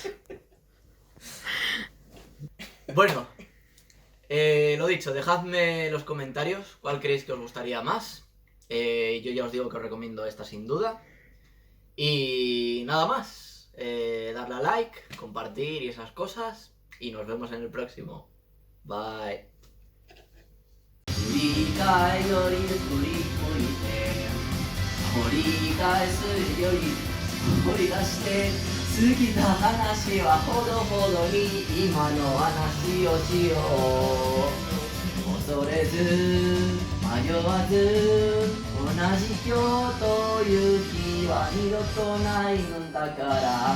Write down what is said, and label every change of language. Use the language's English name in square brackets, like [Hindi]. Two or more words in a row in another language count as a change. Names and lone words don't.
[Spanish] Bueno, lo dicho, dejadme en los comentarios cuál creéis que os gustaría más. Yo ya os digo que os recomiendo esta sin duda. Y nada más, darle a like, compartir y esas cosas. Y nos vemos en el próximo. Bye. [Japanese] 振り返りより振り向いて掘り返すより掘り出して過ぎた話はほどほどに今の話をしよう恐れず迷わず同じ今日という日は二度とないのだから